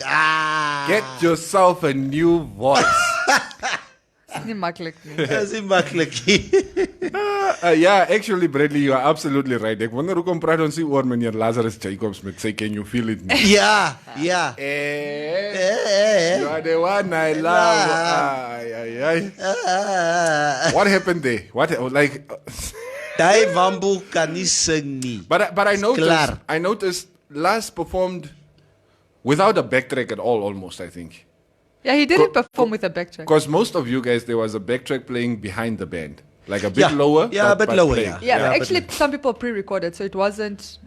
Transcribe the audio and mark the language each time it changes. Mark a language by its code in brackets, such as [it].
[en] Get yourself a new voice. Yeah, actually, Bradley, you are absolutely right. [af] Ek wonder hoekom praat ons nie oor meneer Lazarus Jacobs met sy Can You Feel It? [en] Yeah. You are the one I love. What happened there? What like? [af] Daai Wambo kan nie sing nie. [en] But I noticed Lars performed without a backtrack at all, almost. I think. Yeah, he didn't perform with a backtrack. Because most of you guys, there was a backtrack playing behind the band. Like a bit lower. Yeah, a bit lower, playing. Yeah, actually, some people pre-recorded, so it wasn't